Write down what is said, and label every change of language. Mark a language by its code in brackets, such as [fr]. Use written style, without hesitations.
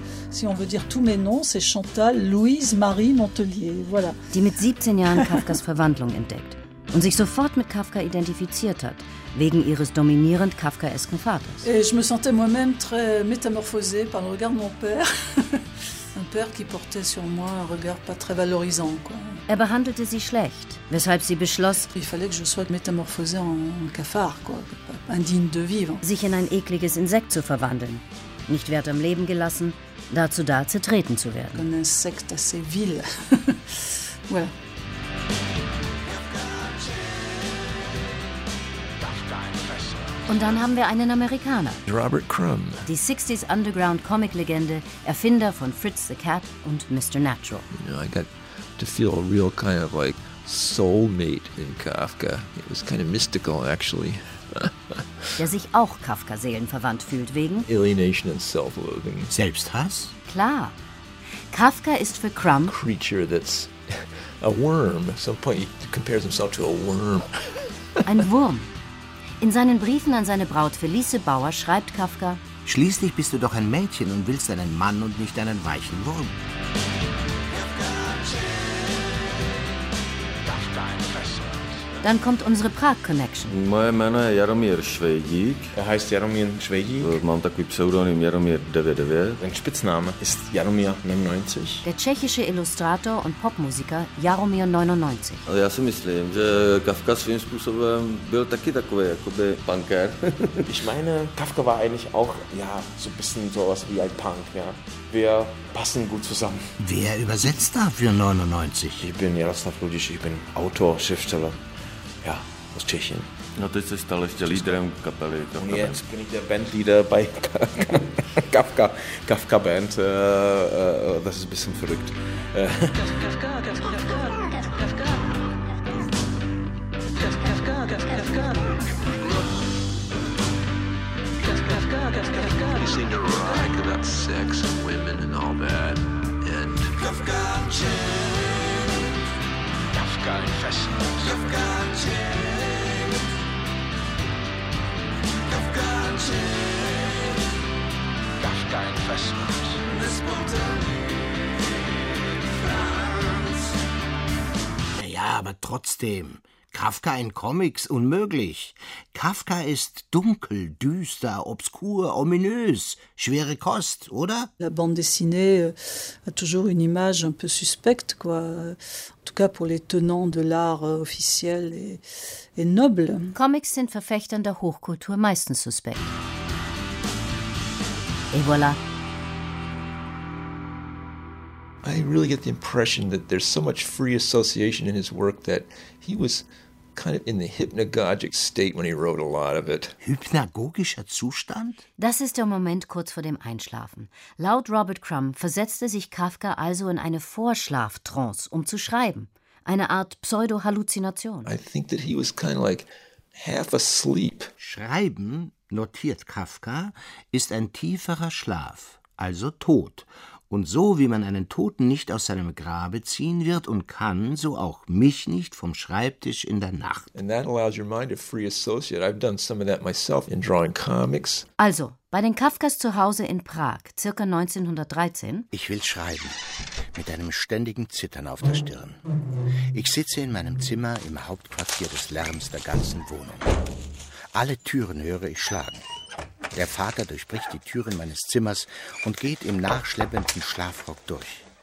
[fr] Si on veut dire tous mes noms, c'est Chantal Louise Marie Montelier. Voilà. [de] Die mit 17 Jahren Kafkas Verwandlung entdeckt und sich sofort mit Kafka identifiziert hat, wegen ihres dominierend kafkaesken Vaters. [fr] Et je me sentais moi-même très métamorphosée par le regard de mon père. Un père qui portait sur moi un regard pas très valorisant, quoi. [de] Er behandelte sie schlecht, weshalb sie beschloss, [fr] il fallait que je sois métamorphosée en cafard, quoi, indigne de vivre. [de] Sich in ein ekliges Insekt zu verwandeln, nicht wert am Leben gelassen, dazu da zertreten zu werden. [fr] Un insecte assez vil. Voilà. [de] Und dann haben wir einen Amerikaner. Robert Crumb. Die 60s Underground Comic Legende, Erfinder von Fritz the Cat und Mr. Natural. [en] You know, I got to feel a real kind of like soulmate in Kafka. It was kind of mystical actually. [de] Der sich auch Kafka seelenverwandt fühlt wegen [en] Alienation and self-loathing. [de] Selbsthass? Klar. Kafka ist für Crumb [en] a creature that's a worm. At some point he compares himself to a worm. [de] Ein Wurm. In seinen Briefen an seine Braut Felice Bauer schreibt Kafka: Schließlich bist du doch ein Mädchen und willst einen Mann und nicht einen weichen Wurm. Dann kommt unsere Prag-Connection. Mein Name ist Jaromír Švejdík. Er heißt Jaromír Švejdík. Ich habe einen Pseudonym Jaromír 99. Mein Spitzname ist Jaromír 99. Der tschechische Illustrator und Popmusiker Jaromír 99. [cs] Ale já si myslím, že Kafka svým způsobem byl taky takový jakoby punker. [de] Ich meine, Kafka war eigentlich auch ja, so ein bisschen sowas wie ein Punk, ja. Wir passen gut zusammen. Wer übersetzt da für 99? Ich bin Jaroslav Ludíš, ich bin Autor, Schriftsteller. Ja, aus Tschechien. [cs] No, teď se stal ještě lídrem kapely. [de] Kafka und jetzt bin ich der Bandleader bei Kafka. Kafka Band. Das ist ein bisschen verrückt. Ja, aber trotzdem. Kafka in Comics, unmöglich. Kafka ist dunkel, düster, obskur, ominös, schwere Kost, oder? [fr] La bande dessinée a toujours une image un peu suspecte, quoi. En tout cas pour les tenants de l'art officiel et noble. [de] Comics sind Verfechtern der Hochkultur meistens suspekt. [fr] Et voilà. [en] I really get the impression that there's so much free association in his work that he was kind of in the hypnagogic state when he wrote a lot of it. [de] Hypnagogischer Zustand? Das ist der Moment kurz vor dem Einschlafen. Laut Robert Crumb versetzte sich Kafka also in eine Vorschlaftrance, um zu schreiben. Eine Art Pseudo-Halluzination. [en] I think that he was kind of like half asleep. [de] Schreiben, notiert Kafka, ist ein tieferer Schlaf, also Tod. Und so wie man einen Toten nicht aus seinem Grabe ziehen wird und kann, so auch mich nicht vom Schreibtisch in der Nacht. [en] And that allows your mind to free associate. I've done some of that myself in drawing comics. [de] Also, bei den Kafkas zu Hause in Prag, circa 1913. Ich will schreiben, mit einem ständigen Zittern auf der Stirn. Ich sitze in meinem Zimmer im Hauptquartier des Lärms der ganzen Wohnung. Alle Türen höre ich schlagen. Der Vater durchbricht die Türen meines Zimmers und geht im nachschleppenden Schlafrock durch.